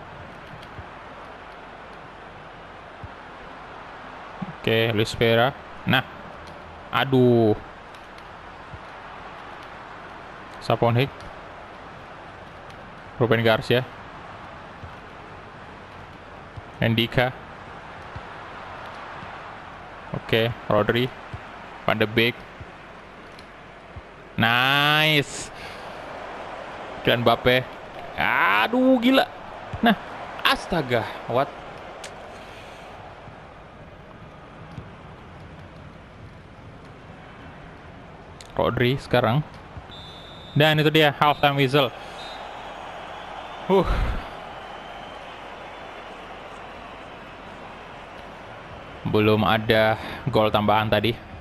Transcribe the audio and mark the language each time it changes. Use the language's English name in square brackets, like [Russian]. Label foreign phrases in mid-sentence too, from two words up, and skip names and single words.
[Indonesian] Oke, Luis Vera. Nah. Aduh. Saponhik. Ruben Garcia. Ndika. Oke, Rodri. Van de Beek. Nice. Dan Mbappe. Aduh, gila. Nah, astaga. What? Rodri sekarang. Dan itu dia [English] halftime whistle. [Indonesian] Belum ada gol tambahan tadi.